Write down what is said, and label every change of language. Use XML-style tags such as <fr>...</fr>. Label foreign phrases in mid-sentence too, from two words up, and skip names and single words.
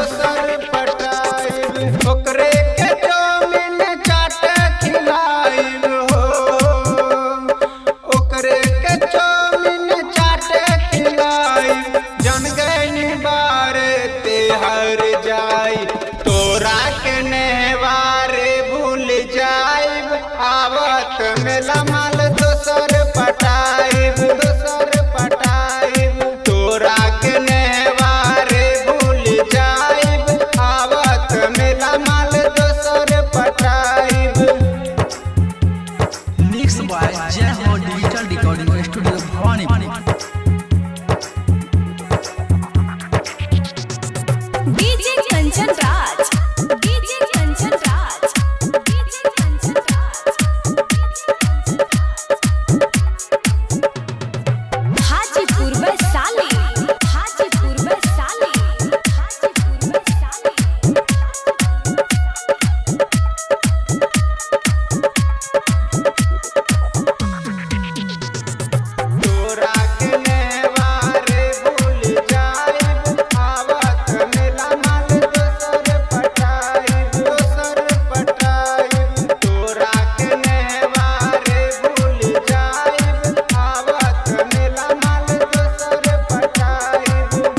<bho>ओकरे के जमीन चाट खिलाइब हो ओकरे के जमीन चाट खिलाइब जन गई बारे ते हर जाई तोरा के नेवारे भूल जाइब आवत मेला माल दोसर पटाइब तोरा के नेवारे भूल जाइब आवत मेला माल दोसर पटाइब।</bho> <en>Mixed by Jeho Digital Recording Studio Bhawani. DJ Kanchan Raj, DJ Kanchan Raj, DJ Kanchan Raj, Hajipur Vaishali, Hajipur Vaishali, Hajipur Vaishali.</en> <bho>तोरा के नेवारे भूल जाइब आवत मेला माल दोसर पटाइब तोरा के नेवारे भूल जाइब आवत मेला माल दोसर पटाइब।</bho>